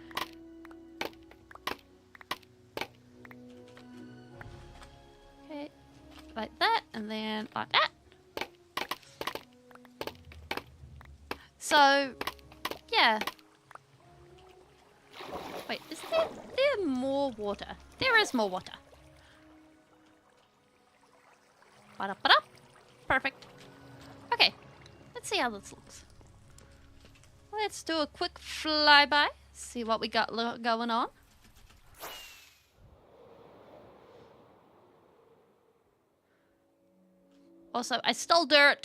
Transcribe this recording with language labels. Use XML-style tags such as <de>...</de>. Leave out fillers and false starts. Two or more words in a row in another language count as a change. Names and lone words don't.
<en>Okay, like that, and then like that. So, yeah. Wait, is there more water? There is more water. Ba-da-ba-da. Perfect. Okay, let's see how this looks. Let's do a quick flyby, see what we got going on. Also, I stole dirt.</en>